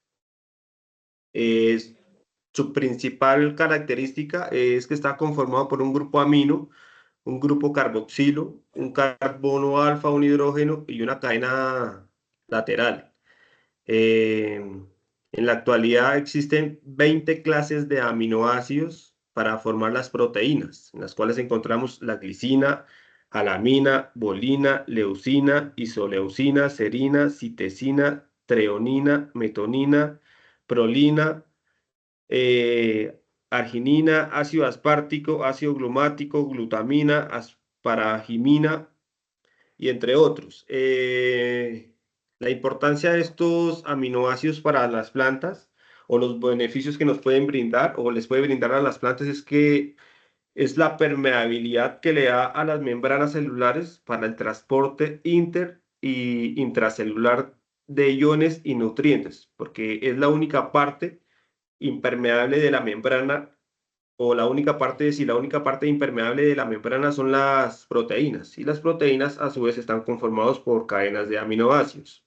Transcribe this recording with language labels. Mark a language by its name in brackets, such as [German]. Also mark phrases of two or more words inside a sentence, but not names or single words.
[Spanish] Su principal característica es que está conformado por un grupo amino, un grupo carboxilo, un carbono alfa, un hidrógeno y una cadena lateral. En la actualidad existen 20 clases de aminoácidos para formar las proteínas, en las cuales encontramos la glicina, alamina, bolina, leucina, isoleucina, serina, citesina, treonina, metonina, prolina, arginina, ácido aspartico, ácido glumático, glutamina, asparagimina y entre otros. La importancia de estos aminoácidos para las plantas o los beneficios que nos pueden brindar o les puede brindar a las plantas es que es la permeabilidad que le da a las membranas celulares para el transporte inter y intracelular de iones y nutrientes, porque es la única parte impermeable de la membrana o la única parte impermeable de la membrana son las proteínas, y las proteínas a su vez están conformadas por cadenas de aminoácidos.